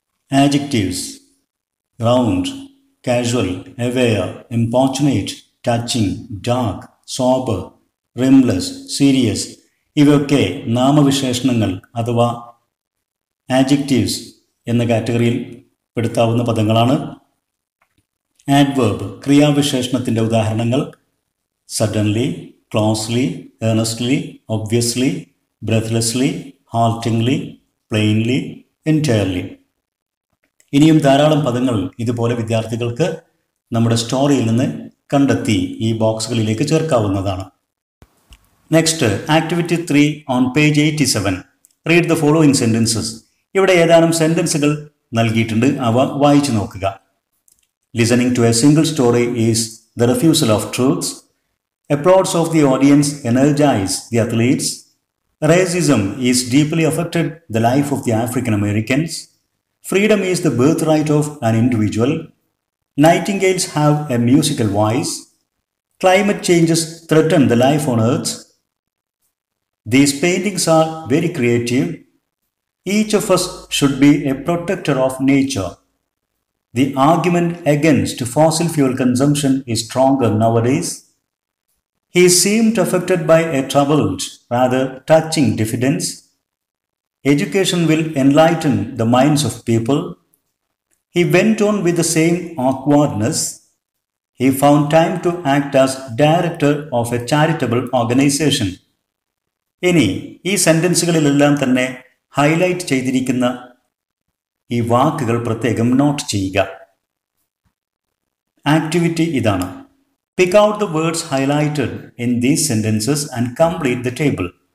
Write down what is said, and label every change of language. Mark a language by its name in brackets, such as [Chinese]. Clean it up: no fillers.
[Malayalam] Adjectives round, casual, aware, importunate, touching, dark, sober, rimless, serious ഇവയൊക്കെ നാമവിശേഷണങ്ങൾ അഥവാ adjectives എന്ന കാറ്റഗറിയിൽ പെടുത്താവുന്ന പദങ്ങളാണ്. ആഡ്വേർബ് ക്രിയാവിശേഷണത്തിൻ്റെ ഉദാഹരണങ്ങൾ suddenly, closely, earnestly, obviously, breathlessly, haltingly, plainly, entirely. ഇനിയും ധാരാളം പദങ്ങൾ ഇതുപോലെ വിദ്യാർത്ഥികൾക്ക് നമ്മുടെ സ്റ്റോറിയിൽ നിന്ന് കണ്ടെത്തി ഈ ബോക്സുകളിലേക്ക് ചേർക്കാവുന്നതാണ്. [English] Next activity 3 on page 87. Read the following sentences. [Malayalam] ഇവിടെ ഏതാനും സെൻറ്റൻസുകൾ നൽകിയിട്ടുണ്ട്, അവ വായിച്ചു നോക്കുക. [English] Listening to a single story is the refusal of truths. Applause of the audience energize the athletes. Racism is deeply affected the life of the African Americans. Freedom is the birthright of an individual. Nightingales have a musical voice. Climate changes threaten the life on Earth. These paintings are very creative. Each of us should be a protector of nature. The argument against fossil fuel consumption is stronger nowadays. He seemed affected by a troubled, rather touching diffidence. Education will enlighten the minds of people. He went on with the same awkwardness. He found time to act as director of a charitable organization. [Malayalam] ഇനി ഈ സെൻറ്റൻസുകളിലെല്ലാം തന്നെ highlight ചെയ്തിരിക്കുന്ന ഈ വാക്കുകൾ പ്രത്യേകം not ചെയ്യുക. Activity ഇതാണ്: [English] Pick out the words highlighted in these sentences and complete the table.